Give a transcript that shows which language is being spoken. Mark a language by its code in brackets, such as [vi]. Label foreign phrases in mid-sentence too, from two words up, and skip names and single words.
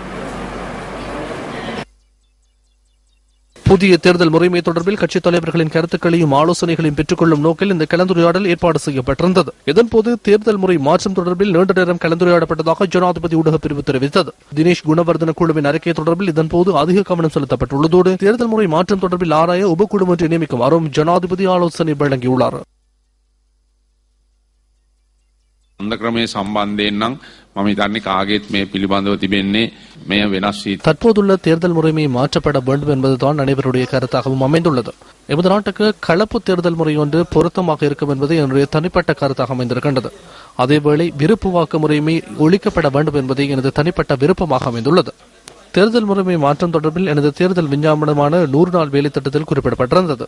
[ta] புதிய தேர்தல் முறைமை தொடர்பில் கட்சித் தலைவர்களின் கருத்துக்களையும் ஆலோசனைகளையும் பெற்றுக் கொள்ளும் நோக்கில் இந்த கலந்துரையாடல் ஏற்பாடு செய்யப்பட்டிருந்தது. இதன்போது தேர்தல் முறை மாற்றம் தொடர்பில் நீண்ட நேரம் கலந்துரையாடப்பட்டதாக ஜனாதிபதி ஊடகப் பிரிவு தெரிவித்தது. தினேஷ் குணவர்தன குழுவின் அறிக்கை தொடர்பில் இதன்போது அதிக கவனம் செலுத்தப்பட்டுள்ளதோடு தேர்தல் முறை மாற்றம் தொடர்பில் ஆராய உபக்குழு ஒன்றை நியமிக்குமாறும் ஜனாதிபதி ஆலோசனை வழங்கியுள்ளார். [si] ක්‍රමයේ සම්බන්ධයෙන් නම් මම හිතන්නේ කාගෙත් මේ පිළිබඳව තිබෙන්නේ මේ වෙනස් වී [ta] தற்போதுள்ள தேர்தல் முறைமை மாற்றப்பட வேண்டும் என்பதுதான் அனைவருடைய கருத்தாகவும் அமைந்துள்ளது. எமது நாட்டுக்கு கலப்பு தேர்தல் முறை ஒன்று பொருத்தமாக இருக்கும் என்பது என்னுடைய தனிப்பட்ட கருத்தாக அமைந்திருக்கின்றது. அதேவேளை விருப்பு வாக்கு முறைமை ஒழிக்கப்பட வேண்டும் என்பது எனது தனிப்பட்ட விருப்பமாக அமைந்துள்ளது. தேர்தல் முறைமை மாற்றம் தொடர்பில் எனது தேர்தல் விஞ்ஞாபனமான 100 நாள் வேலை திட்டத்தில் குறிப்பிடப்பட்டிருந்தது.